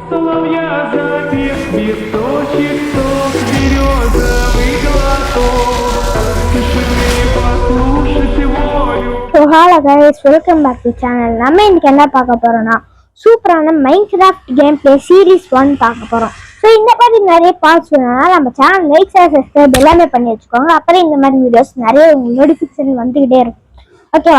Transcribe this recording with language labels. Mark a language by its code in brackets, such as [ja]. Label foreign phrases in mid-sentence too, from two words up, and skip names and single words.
[ru] Соловья запев, листочек сок, березовый глоток. Тишины послушать волю. [en] So hello guys, welcome back to channel. [ta] நம்ம இன்னைக்கு என்ன பார்க்க போறோம்னா சூப்பரான மைன்கிராஃப்ட் [en] game play series [ta] 1 பார்க்க போறோம். ஸோ இந்த மாதிரி நிறைய பார்ட்ஸ் வேணும்னா நம்ம சேனல் [en] like subscribe [ta] எல்லாமே பண்ணி வச்சுக்கோங்க. அப்புறம் இந்த மாதிரி வீடியோஸ் நிறைய நோட்டிஃபிகேஷன் வந்துகிட்டே இருக்கும். ஓகேவா?